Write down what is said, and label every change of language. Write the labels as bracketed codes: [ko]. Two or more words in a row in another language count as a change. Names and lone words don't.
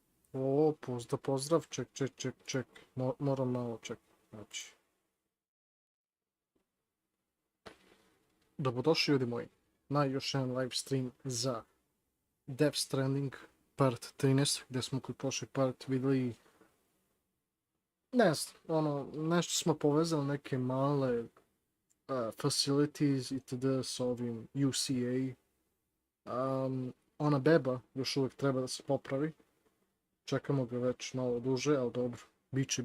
[sr] O, pozdrav, ček. Moram malo ček. Znači. Dobrodošli ljudi moji na još jedan [en] live stream [sr] za Death Stranding part 13, gdje smo kod prošli part vidjeli nešto smo povezali neke male facilities itd. s ovim UCA. Ona beba još uvijek treba da se popravi. Čekamo ga već malo duže, ali dobro, biće.